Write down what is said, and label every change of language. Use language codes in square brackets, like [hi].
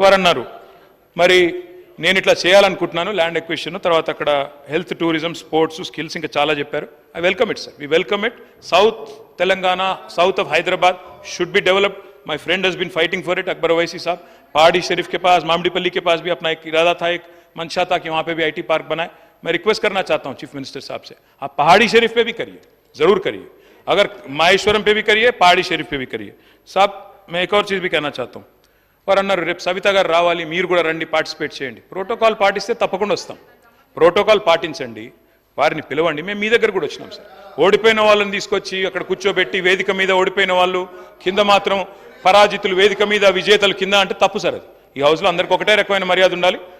[te] వారు అన్నారు, మరి నేను ఇట్లా చేయాలనుకుంటున్నాను, ల్యాండ్ ఎక్విజిషన్, తర్వాత అక్కడ హెల్త్, టూరిజం, స్పోర్ట్స్, స్కిల్స్, ఇంకా చాలా చెప్పారు. [en] I welcome it sir, we welcome it. South Telangana, south of Hyderabad should be developed. My friend has been fighting for it. [hi] Akbar Owaisi साहब, पहाड़ी शरीफ के पास, मामडीपल्ली के पास भी अपना एक इरादा था, एक मंशा था कि वहाँ पे भी IT पार्क बनाए. मैं रिक्वेस्ट करना चाहता हूँ चीफ मिनिस्टर साहब से, आप पहाड़ी शरीफ पे भी करिए, जरूर करिए. अगर माहेश्वरम पे भी करिए, पहाड़ी शरीफ पे भी करिए. साहब, मैं एक और चीज़ भी कहना चाहता हूँ. [te] వారు అన్నారు, రేపు సవిత గారు రావాలి, మీరు కూడా రండి, పార్టిసిపేట్ చేయండి. ప్రోటోకాల్ పాటిస్తే తప్పకుండా వస్తాం. ప్రోటోకాల్ పాటించండి, వారిని పిలవండి. మేము మీ దగ్గర కూడా వచ్చినాం సార్. ఓడిపోయిన వాళ్ళని తీసుకొచ్చి అక్కడ కూర్చోబెట్టి, వేదిక మీద ఓడిపోయిన వాళ్ళు, కింద మాత్రం పరాజితులు, వేదిక మీద విజేతలు కింద అంటే తప్పు సార్. అది ఈ హౌస్లో అందరికీ ఒకటే రకమైన మర్యాద ఉండాలి.